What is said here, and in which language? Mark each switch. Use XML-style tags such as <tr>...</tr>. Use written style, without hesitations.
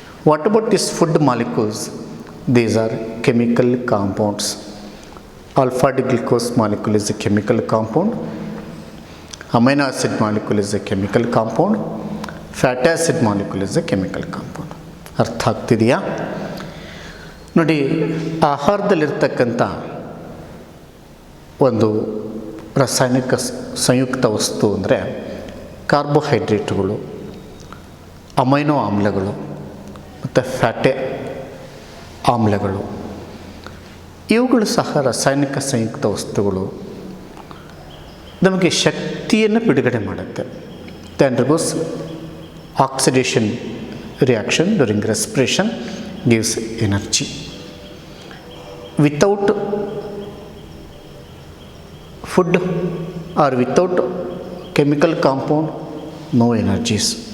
<en>What about these food molecules? These are chemical compounds. Alpha D glucose molecule is a chemical compound. Amino acid molecule is a chemical compound. Fatty acid molecule is a chemical compound.</en> <kn>ಅರ್ಥ ಆಗ್ತಿದೆಯಾ? ನೋಡಿ, ಆಹಾರದಲ್ಲಿರ್ತಕ್ಕಂಥ ಒಂದು ರಾಸಾಯನಿಕ ಸಂಯುಕ್ತ ವಸ್ತು ಅಂದರೆ ಕಾರ್ಬೋಹೈಡ್ರೇಟ್ಗಳು, amino ಆಮ್ಲಗಳು ಮತ್ತು fatty ಆಮ್ಲಗಳು. ಇವುಗಳು ಸಹ ರಾಸಾಯನಿಕ ಸಂಯುಕ್ತ ವಸ್ತುಗಳು, ನಮಗೆ ಶಕ್ತಿಯನ್ನು ಬಿಡುಗಡೆ ಮಾಡುತ್ತೆ.</kn> <en>They undergoes oxidation reaction during respiration, gives energy. Without food or without chemical compound, no energies.</en>